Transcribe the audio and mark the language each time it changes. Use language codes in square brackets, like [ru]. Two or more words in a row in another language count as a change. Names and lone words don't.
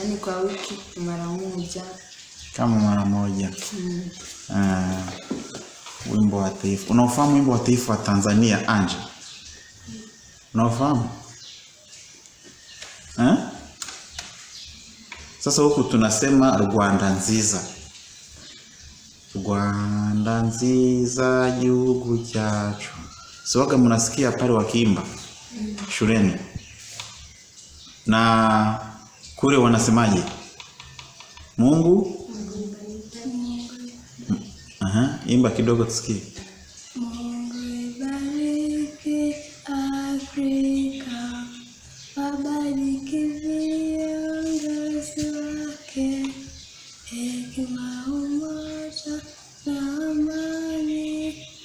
[sw] Yaani kwa wiki mara moja. Kama mara moja. Wimbo wa taifa. Unaofahamu wimbo wa taifa wa Tanzania, Anje? Unaofahamu? Sasa huku tunasema [rw] Rwanda nziza. Rwanda nziza gihugu cyacu. [sw] Siwaga mnasikia pale wakiimba shuleni? Na kule wanasemaje? Mungu? Imba kidogo tusikie. Mungu ibariki Afrika, wabariki viongozi wake, hekima, umoja na amani.